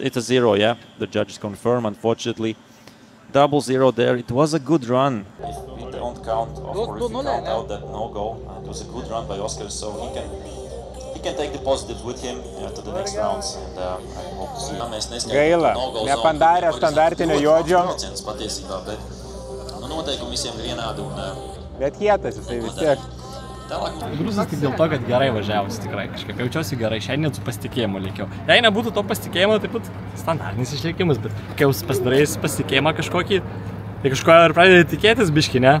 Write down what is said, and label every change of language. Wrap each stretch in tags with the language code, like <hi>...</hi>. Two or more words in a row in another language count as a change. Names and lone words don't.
<en>It's a 0, yeah. The judges confirm, unfortunately. 0-0 there. It was a good run. If we don't count, of course, if we count out that no-go, it was a good run by Oskaras, so he can take the positives with him to the next rounds. And I hope to see.</en> <lt>Gaila, nepandarė standartinio juodžio. Bet kietas jisai vis tiek. Grūzas tik dėl to, kad gerai važiavosi tikrai. Kažkaip jaučiausi gerai, šiandien su pasitikėjimu lėkiau. Jei nebūtų to pasitikėjimo, tai būtų standartinis išlėkimas, bet kai jau pasidarai pasitikėjimą kažkokį, tai kažko ir pradedi tikėtis biškį, ne?</lt>